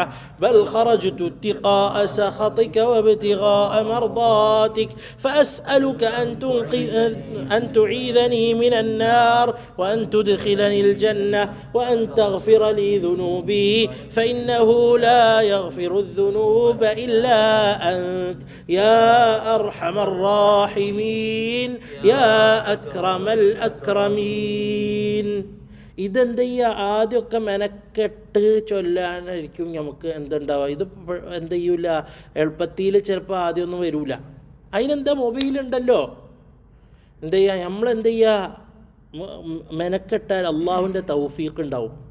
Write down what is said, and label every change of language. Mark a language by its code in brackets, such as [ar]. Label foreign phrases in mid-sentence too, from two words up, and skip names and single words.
[ar] بل خرجت اتقاء سخطك وابتغاء مرضاتك فأسألك أن تعيذني من النار وأن تدخلني الجنة وأن تغفر لي ذنوبي فإنه لا يغفر الذنوب إلا أنت يا أرحم الراحمين يا أكرم الأكرمين. [ml] ഇതെന്ത് ചെയ്യുക? ആദ്യമൊക്കെ മെനക്കെട്ട് ചൊല്ലാനായിരിക്കും നമുക്ക് എന്തുണ്ടാവുക. ഇത് എന്ത് ചെയ്യൂല, എളുപ്പത്തിൽ ചിലപ്പോൾ ആദ്യമൊന്നും വരില്ല. അതിനെന്താ, മൊബൈലുണ്ടല്ലോ. എന്ത് ചെയ്യുക, നമ്മളെന്ത് ചെയ്യുക, മെനക്കെട്ടാൽ അള്ളാഹുവിൻ്റെ തൗഫീഖ് ഉണ്ടാവും.